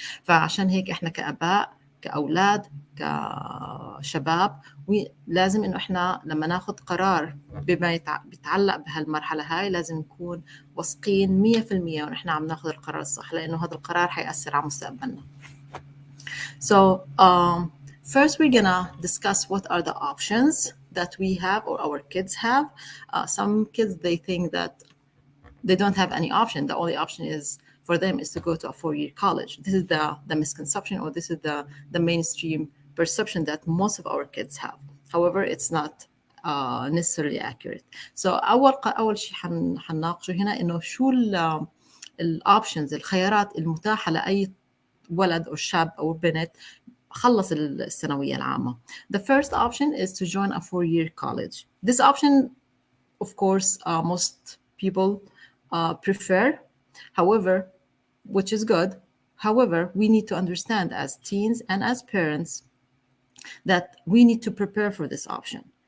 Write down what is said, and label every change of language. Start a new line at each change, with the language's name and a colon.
Arabic: فعشان هيك احنا كآباء، كأولاد، كشباب، لازم انه احنا لما ناخذ قرار بما بيتعلق بهالمرحلة هاي لازم نكون واثقين 100% ونحن عم ناخذ القرار الصح، لانه هذا القرار حيأثر على مستقبلنا.
English: So first we're gonna discuss what are the options that we have or our kids have. Some kids, they think that they don't have any option. The only option is for them is to go to a 4-year college. This is the misconception, or this is the mainstream perception that most of our kids have. However, it's not necessarily accurate.
Arabic: So أول شيء حنناقشه هنا إنه شو الoptions، الخيارات المتاحة لأي ولد أو شاب أو بنت خلص الثانوية العامة.
English: The first option is to join a 4-year college. This option, of course, most people prefer, however, which is good. However, we need to understand as teens and as parents that we need to prepare for this option.